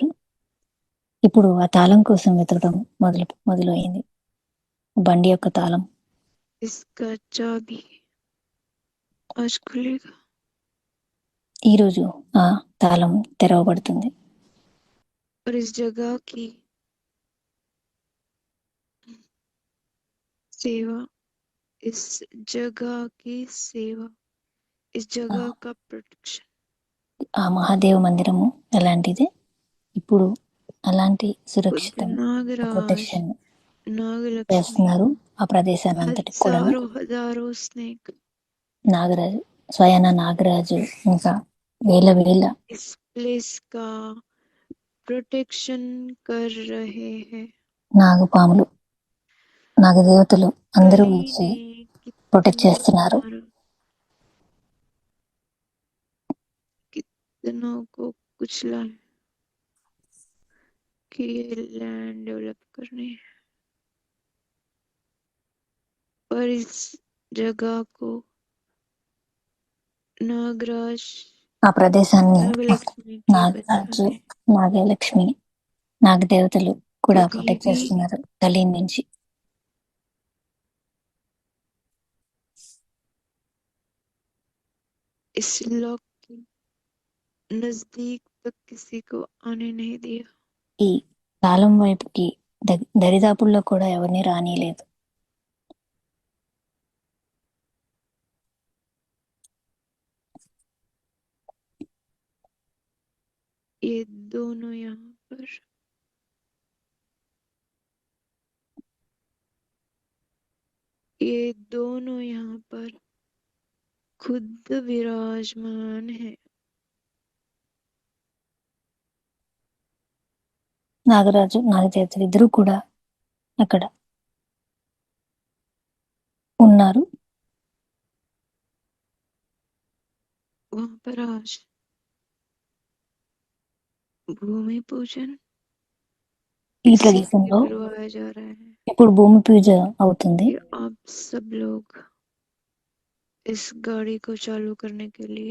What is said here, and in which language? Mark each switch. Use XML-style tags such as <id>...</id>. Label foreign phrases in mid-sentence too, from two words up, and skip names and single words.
<te>ఇప్పుడు ఆ తాళం కోసం వెతకడం మొదలైంది. బండి యొక్క తాళం. ఈరోజు ఆ తాళం తెరవబడుతుంది.</te> <hi>सेवा इस जगह की सेवा, इस जगह का प्रोटेक्शन.</hi> <te>ఆ మహాదేవ మందిరము ఎలాంటిదే ఇప్పుడు అలాంటి</te> <hi>खुद</hi> <te>సురక్షితం</te> <hi>नागराज,</hi> <te>ప్రొటెక్షన్</te> <hi>नागलक्ष्मी,</hi> <te>చేస్తున్నారు ఆ ప్రదేశాన్ని అంతటికి కూడాను.</te> <hi>हजारों स्नेक</hi> <te>నాగరాజు, స్వయాన నాగరాజు ఇంకా వేల వేల</te> <hi>इस प्लेस का प्रोटेक्शन कर रहे हैं.</hi> <te>నాగపాములు, నాగదేవతలు అందరూ</te> <hi>कली</hi> <te>వచ్చి</te> <hi>ने</hi> <te>ప్రొటెక్ట్</te> <hi>कितनों को</hi> <te>చేస్తున్నారు.</te> <hi>मारा, कितनों को कुचला है कि ये</hi> <en>land develop</en> <hi>करनी है. पर इस जगह को नागराज,</hi> <te>ఆ ప్రదేశాన్ని</te> <hi>नागलक्ष्मी के</hi> <te>నాగరాజు,</te> <hi>बचाने</hi> <te>నాగలక్ష్మి, నాగదేవతలు కూడా</te> <hi>कभी</hi> <te>ప్రొటెక్ట్</te> <hi>भी</hi> <te>చేస్తున్నారు గలీన్ నుంచి.</te> <hi>इस लॉक के नजदीक तक किसी को आने नहीं दिया.</hi> <te>ఈ తాళం వైపుకి దరిదాపుల్లో కూడా ఎవరిని రానియలేదు.</te> <hi>ये दोनों यहाँ पर, ये दोनों यहाँ पर खुद विराजमान है.</hi> <te>నాగరాజు, నాగదేవతలు ఇద్దరూ కూడా అక్కడ ఉన్నారు.</te> <hi>वहां पर आज भूमि पूजन</hi> <te>ఈ</te> <hi>इसीलिए</hi> <te>ప్రదేశంలో</te> <hi>करवाया जा रहा है</hi> <te>ఇప్పుడు భూమి పూజ అవుతుంది.</te> <hi>कि आप सब लोग इस गाड़ी को चालू करने के लिए</hi>